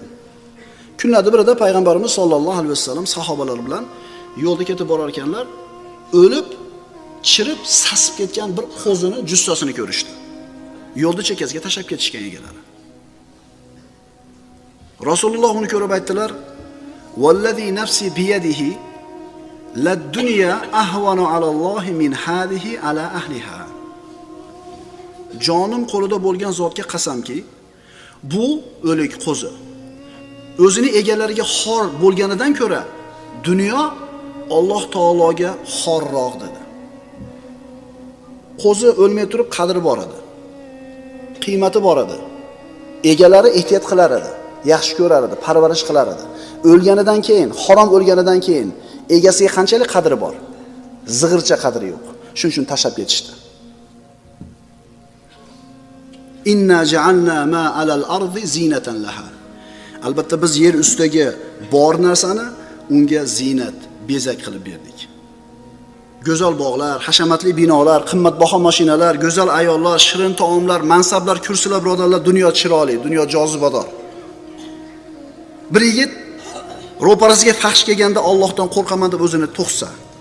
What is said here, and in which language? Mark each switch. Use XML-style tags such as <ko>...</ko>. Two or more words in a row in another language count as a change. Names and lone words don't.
<uz>Kunlarda birida payg'ambarimiz</uz> <ar>صلى الله عليه وسلم</ar> <uz>sahobalar bilan yo'lda ketib borar ekanlar, o'lib, chirib, sasib ketgan bir qo'zini jussasini ko'rishdi. Yo'lda chekkasiga tashab ketishgan egalari. Rasululloh uni ko'rib aytdilar:</uz> <ar>"والذي نفسي بيده للدنيا أهون على الله من هذه على أهلها."</ar> <uz>Jonim qo'lida bo'lgan zotga qasamki, bu o'lik qo'zi o'zini egalariga xor bo'lganidan ko'ra dunyo Alloh taologa xorroq dedi. Qo'zi o'lmay turib qadri bor edi. Qiymati bor edi. Egalari ehtiyot qilar edi, yaxshi ko'rar edi, parvarish qilar edi. O'lganidan keyin, harom o'lganidan keyin egasiga qanchalik qadri bor? Zig'ircha qadri yo'q. Shuning uchun tashab ketishdi.</uz> <ar>إنا جعلنا ما على الأرض زينة لها.</ar> <uz>Albatta biz yer ustidagi bor narsani unga zinat, bezak qilib berdik. Go'zal bog'lar, hashamatli binolar, qimmatbaho mashinalar, go'zal ayollar, shirin taomlar, mansablar, kursilar, birodarlar, dunyo chiroyli, dunyo jozibador. Bir yigit ro'parasiga fahsh kelganda Allohdan qo'rqaman deb o'zini to'qsa.</uz>